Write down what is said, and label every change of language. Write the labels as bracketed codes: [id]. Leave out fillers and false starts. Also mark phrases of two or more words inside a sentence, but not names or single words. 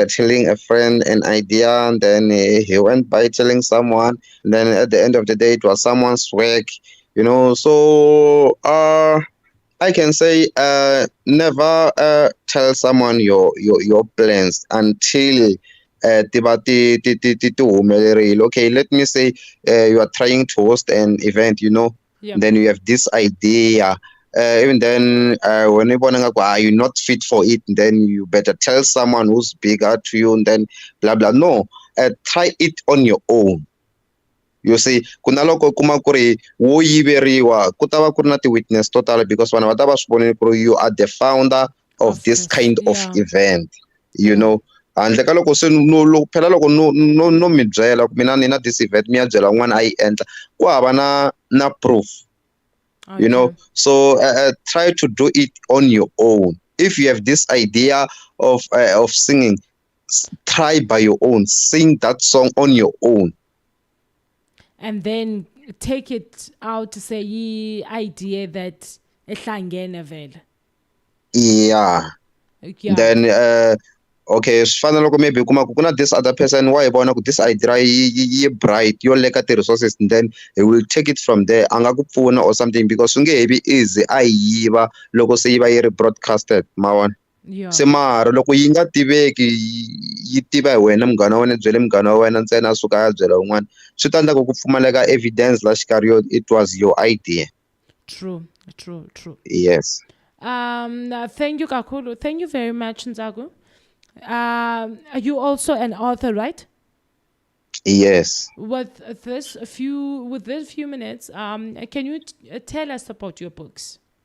[en] telling a friend an idea, and then he went by telling someone, and then at the end of the day, it was someone's work, So, I can say, never tell someone your plans until [ts] ti humelerile. [en] Okay, let me say you are trying to host an event, Yeah. then you have this idea. Even then, when you're not fit for it, then you better tell someone who's bigger to you, and then blah blah. No, try it on your own. You see, [ts] kuna loko kuma ku ri wo yiveriwa ku ta va ku ri na ti-witness to tala because vanhu va ta va swi vonile ku ri [en] you are the founder of this kind of yeah. event, Yeah. [ts] handle ka loko se phela loko no mi byela ku mina ni na [en] this event [ts] mi ya byela un'wana a yi endla ku hava na proof. [en] Okay. So try to do it on your own. If you have this idea of singing, try by your own, sing that song on your own. And then take it out to say ye idea that [zu] ehlangene vele. [en] Yeah. Yeah. [ts] Then okay, swi fana loko maybe kuma ku na [en] this other person [ts] wa hi vona ku [en] this idea [ts] yi bright yo leka ti-resources, [en] and then he will take it from there [ts] a nga ku pfuna [en] or something because [ts] swi nge he vi easy a yi yiva loko se yi va yi ri broadcasted mavona. [en] Yeah. [ts] Se mara loko yi nga tiveki yi tiva hi wena munghana wa wena byele munghana wa wena ntsena a suka a byela un'wana swi ta endla ku pfumaleka evidence la xikarhi yo [en] it was your idea. True. Yes. Thank you, Kakulu. Thank you very much, Nzagu. Are you also an author, right? Yes. With this few minutes, can you tell us about your books?